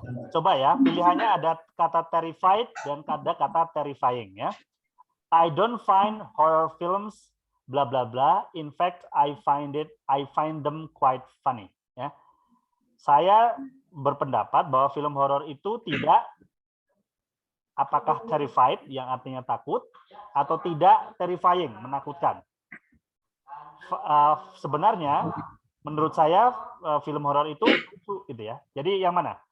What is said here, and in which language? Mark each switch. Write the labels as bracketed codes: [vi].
[id] Coba ya, pilihannya ada kata terrified dan ada kata terrifying ya. [en] I don't find horror films bla bla bla. In fact, I find them quite funny ya. [id] Saya berpendapat bahwa film horor itu tidak apakah terrified yang artinya takut atau tidak terrifying, menakutkan. Sebenarnya menurut saya film horor itu gitu ya. Jadi yang mana?